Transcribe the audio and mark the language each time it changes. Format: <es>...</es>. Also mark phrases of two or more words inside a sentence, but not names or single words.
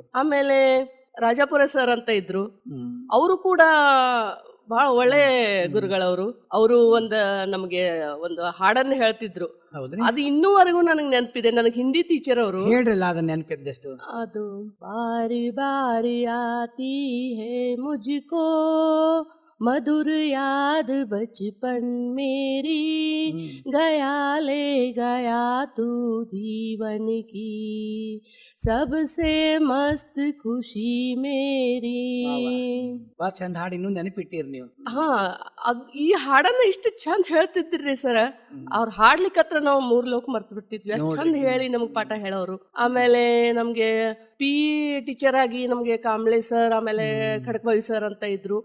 <kn>ಆಮೇಲೆ ರಾಜಾಪುರ ಸರ್ ಅಂತ ಇದ್ರು, ಅವರು ಕೂಡ ಬಹಳ ಒಳ್ಳೆ ಗುರುಗಳವರು. ಅವರು ನಮಗೆ ಒಂದು ಹಾಡನ್ನು ಹೇಳ್ತಿದ್ರು, ಅದು ಇನ್ನೂವರೆಗೂ ನನಗೆ ನೆನಪಿದೆ. ನನಗೆ ಹಿಂದಿ ಟೀಚರ್ ಅವರು. ಹೇಳ್ರಲ್ಲ, ಅದನ್ನ ನೆನಪಿದ್ದಷ್ಟು.</kn> <hi>ಅದು बार बार आती है ಮುझको मधुर याद बचपन मेरी, गया ले गया तू जीवन की सबसे मस्त ख़ुशी मेरी.</hi> <kn>ಬಹಳ ಚಂದ ಹಾಡು, ಇನ್ನೂ ನೆನಪಿಟ್ಟಿರಿ ನೀವು. ಈ ಹಾಡನ್ನ ಇಷ್ಟು ಚಂದ ಹೇಳ್ತಿದ್ರಿ ಸರ್. ಅವ್ರು ಹಾಡ್ಲಿಕ್ಕತ್ರ ನಾವು 3 ಲೋಕ ಮರ್ತು ಬಿಡ್ತಿದ್ವಿ, ಅಷ್ಟು ಚಂದ ಹೇಳಿ ನಮ್ಗೆ ಪಾಠ ಹೇಳೋರು. ಆಮೇಲೆ ನಮ್ಗೆ ಪಿ ಟೀಚರ್ ಆಗಿ ನಮ್ಗೆ ಕಾಂಬ್ಳೆ ಸರ್, ಆಮೇಲೆ ಖಡಕ್ಬಾವಿ ಸರ್ ಅಂತ ಇದ್ರು.</kn>